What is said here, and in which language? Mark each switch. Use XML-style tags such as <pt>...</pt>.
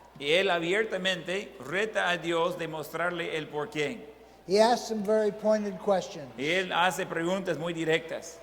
<es>y él abiertamente reta a Dios de mostrarle el porqué.</es> <en>He asks some very pointed questions.</en> <es>Y él hace preguntas muy directas.</es>